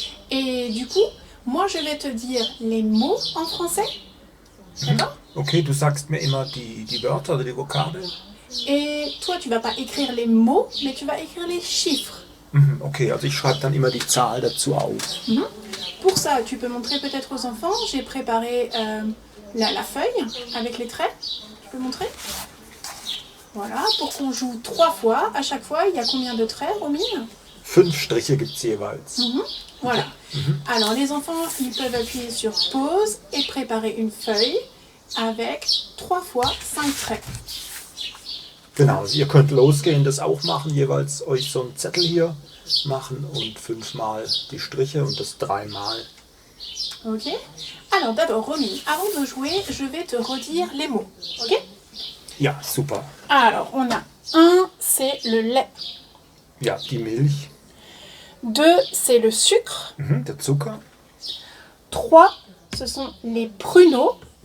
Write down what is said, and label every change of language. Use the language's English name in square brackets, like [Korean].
[French] Et du coup, moi, je vais te dire les mots en français, d'accord? [German] Okay, du sagst mir immer die Wörter oder die Vokabeln. [French] Et toi, tu vas pas écrire les mots, mais tu vas écrire les chiffres. [German] Okay, also ich schreibe dann immer die Zahl dazu auf. [French] Pour ça, tu peux montrer peut-être aux enfants. J'ai préparé la feuille avec les traits. Tu peux montrer? Voilà, pour qu'on joue 3 fois. À chaque fois, il y a combien de traits, Romine? [German] 5 Striche gibt's jeweils. [French] Voilà. Alors, les enfants, ils peuvent appuyer sur pause et préparer une feuille avec 3 fois 5 traits. [German] Genau, also ihr könnt losgehen, das auch machen, jeweils euch so einen Zettel hier machen und 5-mal die Striche und das 3-mal. Ok? [French] Alors, d'abord, Romine, avant de jouer, je vais te redire les mots. Ok? [German] Ja, super. [French] Alors, on a 1, c'est le lait. [German] Ja, die Milch, [French] 2, c'est le sucre. [German] der Zucker, [French] 3, ce sont les pruneaux.